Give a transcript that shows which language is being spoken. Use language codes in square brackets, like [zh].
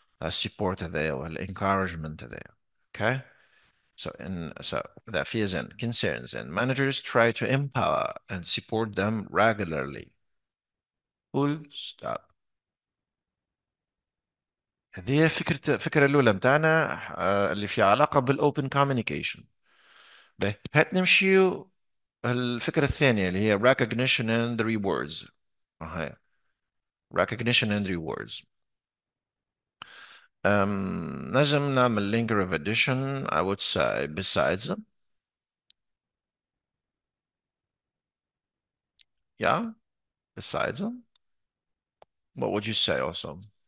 [en] Support there or encouragement there. Okay? So the fears and concerns, and managers try to empower and support them regularly. Full stop. [ar] هذه الفكرة الأولى متاعنا اللي في علاقة بالopen communication. هات نمشيو الفكرة الثانية اللي هي [en] recognition and rewards. هاي recognition and rewards. [ar] نجم نعمل [en] linker of addition I would say besides. Yeah, besides. What would you say also?